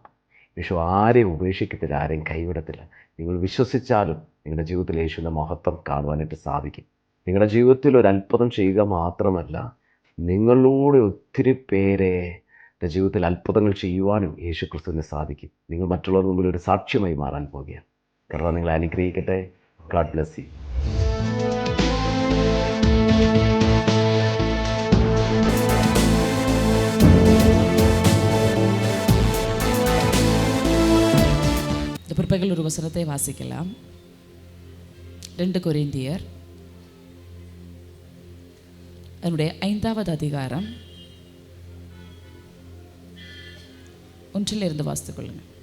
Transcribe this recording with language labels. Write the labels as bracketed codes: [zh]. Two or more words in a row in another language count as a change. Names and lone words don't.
[ml] യേശു ആരെയും ഉപേക്ഷിക്കത്തില്ല, ആരെയും കൈവിടത്തില്ല. നിങ്ങൾ വിശ്വസിച്ചാലും നിങ്ങളുടെ ജീവിതത്തിൽ യേശുവിൻ്റെ മഹത്വം കാണുവാനായിട്ട് സാധിക്കും. നിങ്ങളുടെ ജീവിതത്തിൽ ഒരു അത്ഭുതം ചെയ്യുക മാത്രമല്ല, നിങ്ങളിലൂടെ ഒത്തിരി പേരെ ജീവിതത്തിൽ അത്ഭുതങ്ങൾ ചെയ്യുവാനും യേശു ക്രിസ്തുവിന് സാധിക്കും. നിങ്ങൾ മറ്റുള്ളവരുടെ മുമ്പിൽ ഒരു സാക്ഷ്യമായി മാറാൻ പോകുകയാണ്. കർത്താവ് നിങ്ങളെ അനുഗ്രഹിക്കട്ടെ. [en] God bless you. [ta] பிற்பகல் ஒரு வசனத்தை வாசிக்கலாம். 2 கொரிந்தியர் அதனுடைய 5வது அதிகாரம் 1 வாசித்துக் கொள்ளுங்கள்.